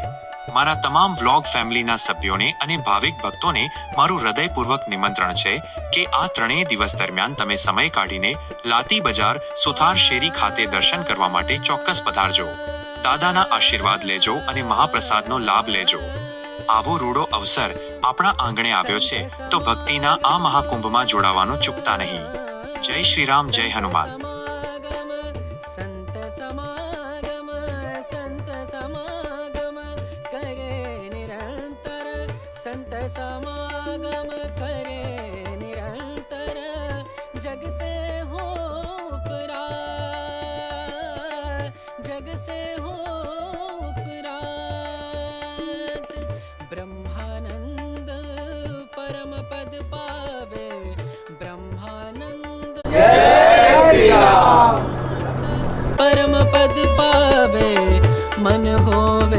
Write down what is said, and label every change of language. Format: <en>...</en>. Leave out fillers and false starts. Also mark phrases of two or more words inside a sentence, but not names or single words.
<gu>મારા તમામ વ્લોગ ફેમિલીના સભ્યોને અને ભાવિક ભક્તોને મારું હૃદયપૂર્વક નિમંત્રણ છે કે આ ત્રણેય દિવસ દરમિયાન તમે સમય કાઢીને લાતી બજાર સુથાર શેરી ખાતે દર્શન કરવા માટે ચોક્કસ પધારજો। દાદાના આશીર્વાદ લેજો અને મહાપ્રસાદનો લાભ લેજો। આવો રૂડો અવસર આપણા આંગણે આવ્યો છે તો ભક્તિના આ મહાકુંભમાં જોડાવાનું ચૂકતા નહીં। જય શ્રી રામ, જય હનુમાન।</gu> <hi>संत समागम करे निरंतर जग से हो उपरात जग से हो उपरात ब्रह्मानंद परम पद पावे ब्रह्मानंद परम पद पावे मन हो</hi>